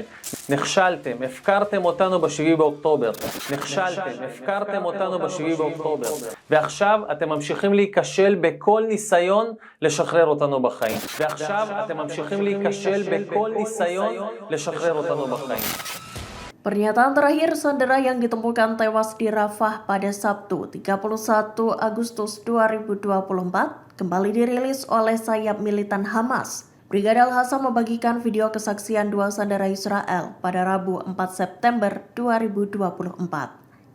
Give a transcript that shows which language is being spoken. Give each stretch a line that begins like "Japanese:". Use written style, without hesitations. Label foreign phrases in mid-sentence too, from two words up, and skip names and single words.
Hebrew: נכשלתם, הפקרתם אותנו ב-7 באוקטובר. נכשלתם, הפקרתם אותנו ב-7 באוקטובר. ועכשיו אתם ממשיכים להיכשל בכל ניסיון לשחרר אותנו בחיים. ועכשיו אתם ממשיכים להיכשל בכל ניסיון לשחרר אותנו בחיים.
Indonesian: Pernyataan terakhir sandera yang ditemukan tewas di Rafah pada Sabtu 31 Agustus 2024 kembali dirilis oleh sayap militan Hamas. Brigade Al-Hassam membagikan video kesaksian 2 sandera Israel pada Rabu 4 September 2024.